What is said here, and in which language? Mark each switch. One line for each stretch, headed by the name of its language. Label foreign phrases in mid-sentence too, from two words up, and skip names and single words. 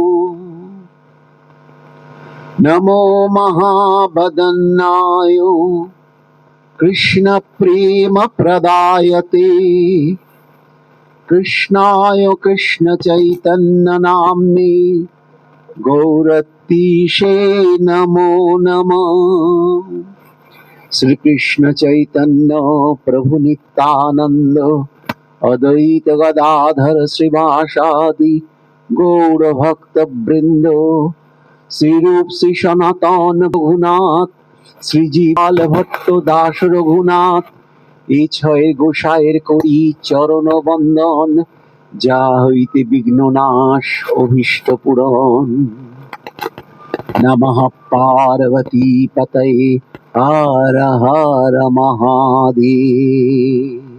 Sanskrit: नमो महावदन्नाय कृष्ण प्रेम प्रदायते कृष्णाय कृष्ण चैतन्य नाम्ने गौरतीशे नमो नमः।
Bangla: श्री कृष्ण चैतन्य प्रभु नित्यानंद अद्वैत गदाधर श्रीवासादि गौर भक्त वृंद श्री रूप श्री सनातन रघुनाथ শ্রীজীবাল ভট্ট দাস রঘুনাথ এই ছয় গোসাইয়ের করি চরণ বন্দন, যা হইতে বিঘ্ন নাশ অভীষ্ট পূরণ।
Sanskrit: নমঃ পার্বতী পতয়ে হর হর মহাদেব।